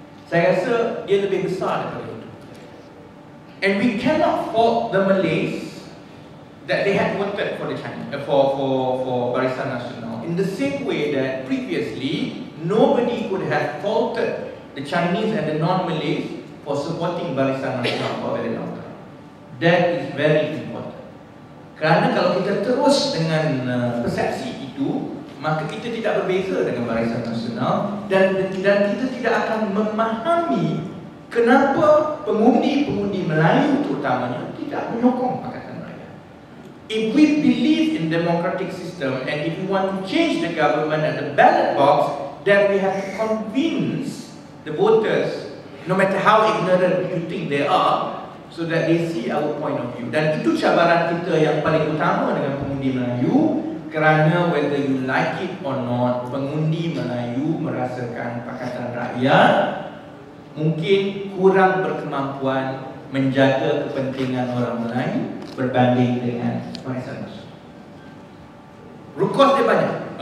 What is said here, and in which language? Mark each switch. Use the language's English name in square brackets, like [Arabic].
[Malay] Saya rasa dia lebih besar daripada itu. [English] And we cannot fault the Malays that they had voted for the Chinese, for Barisan Nasional, in the same way that previously nobody could have faulted the Chinese and the non-Malays for supporting Barisan Nasional for a very long time. That is very important. [Malay] Kerana kalau kita terus dengan persepsi itu, maka kita tidak berbeza dengan Barisan Nasional dan kita tidak akan memahami kenapa pengundi-pengundi Melayu terutamanya tidak menyokong Pakatan Rakyat. [English] If we believe in democratic system and if we want to change the government and the ballot box, then we have to convince the voters, no matter how ignorant you think they are, so that they see our point of view. [Malay] Dan itu cabaran kita yang paling utama dengan pengundi Melayu, kerana [English] whether you like it or not, [Malay] pengundi Melayu merasakan Pakatan Rakyat mungkin kurang berkemampuan menjaga kepentingan orang Melayu berbanding dengan Barisan Nasional. Rukos dia banyak.